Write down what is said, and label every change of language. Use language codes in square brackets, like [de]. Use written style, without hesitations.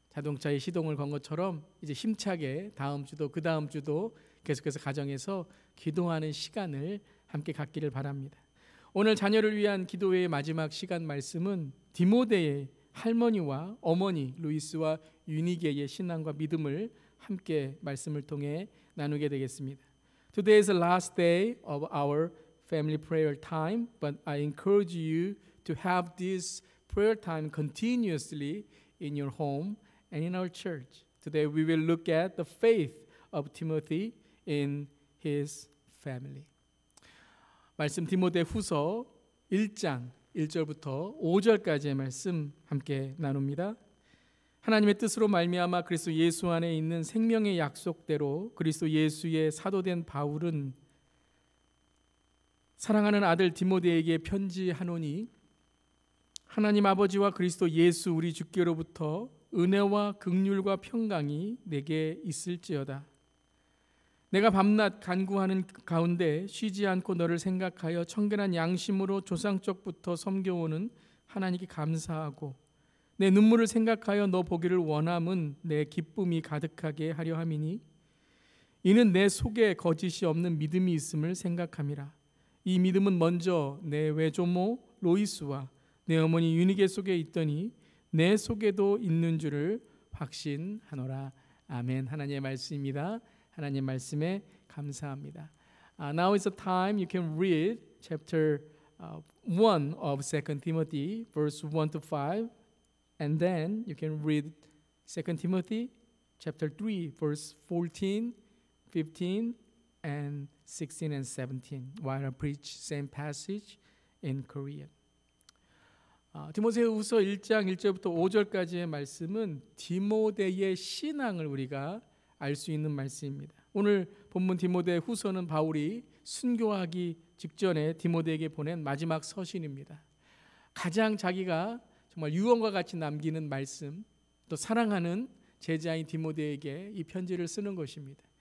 [ko] 자동차에 시동을 건 것처럼 이제 힘차게 다음 주도 그 다음 주도 계속해서 가정에서 기도하는 시간을 함께 갖기를 바랍니다. 오늘 자녀를 위한 기도회의 마지막 시간 말씀은 디모데의 할머니와 어머니 루이스와 유니게의 신앙과 믿음을 함께 말씀을 통해 나누게 되겠습니다. [en] Today is the last day of our family prayer time, but I encourage you to have this prayer time continuously in your home and in our church. Today we will look at the faith of Timothy in his family. [ko] 말씀 디모데 후서 1장 1절부터 5절까지의 말씀 함께 나눕니다. 하나님의 뜻으로 말미암아 그리스도 예수 안에 있는 생명의 약속대로 그리스도 예수의 사도된 바울은 사랑하는 아들 디모데에게 편지하노니 하나님 아버지와 그리스도 예수 우리 주께로부터 은혜와 긍휼과 평강이 내게 있을지어다. 내가 밤낮 간구하는 가운데 쉬지 않고 너를 생각하여 청결한 양심으로 조상적부터 섬겨오는 하나님께 감사하고 내 눈물을 생각하여 너 보기를 원함은 내 기쁨이 가득하게 하려 함이니 이는 내 속에 거짓이 없는 믿음이 있음을 생각함이라. 이 믿음은 먼저 내 외조모 로이스와 내 어머니 유니게 속에 있더니 내 속에도 있는 줄을 확신하노라. 아멘. 하나님의 말씀입니다. 하나님 말씀에 감사합니다. [en] Now is the time you can read chapter 1 of 2 Timothy verse 1 to 5 and then you can read 2 Timothy chapter 3 verse 14, 15 and 16 and 17 while I preach same passage in Korean. [ko] 디모데후서 1장 1절부터 5절까지의 말씀은 디모데의 신앙을 우리가 알 수 있는 말씀입니다. 오늘 본문 디모데후서는 바울이 순교하기 직전에 디모데에게 보낸 마지막 서신입니다. 가장 자기가 정말 유언과 같이 남기는 말씀, 또 사랑하는 제자인 디모데에게 이 편지를 쓰는 것입니다.